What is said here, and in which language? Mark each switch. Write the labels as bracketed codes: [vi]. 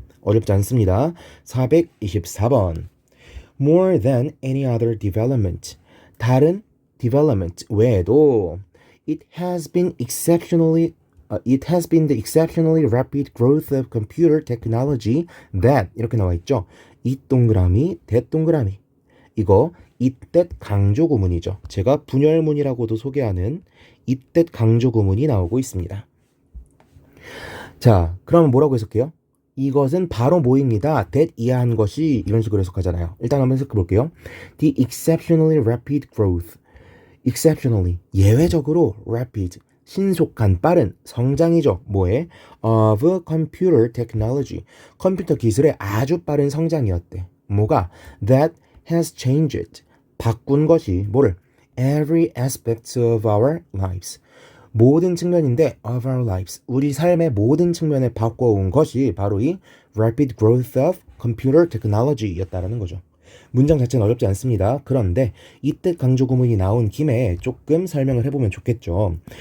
[ko] 어렵지 않습니다. 424번. [en] More than any other development. [ko] 다른 development 외에도 [en] it has been the exceptionally rapid growth of computer technology that 이렇게 나와 있죠. [ko] 이 동그라미, 대 동그라미. 이거 이때 강조 구문이죠. 제가 분열문이라고도 소개하는 이때 강조 구문이 나오고 있습니다. 자, 그러면 뭐라고 해석해요? 이것은 바로 뭐입니다. that 이하한 것이 이런 식으로 해석하잖아요. 일단 한번 해석해 볼게요. [en] The exceptionally rapid growth. [ko] exceptionally, 예외적으로 rapid, 신속한 빠른 성장이죠. 뭐에? [en] of computer technology. [ko] 컴퓨터 기술의 아주 빠른 성장이었대. 뭐가? [en] That has changed. [ko] 바꾼 것이 뭐를? [en] Every aspect of our lives. [ko] 모든 측면인데 [en] of our lives. [ko] 우리 삶의 모든 측면을 바꿔온 것이 바로 이 [en] rapid growth of computer technology [ko] 였다라는 거죠. 문장 자체는 어렵지 않습니다. 그런데 이때 강조 구문이 나온 김에 조금 설명을 해보면 좋겠죠.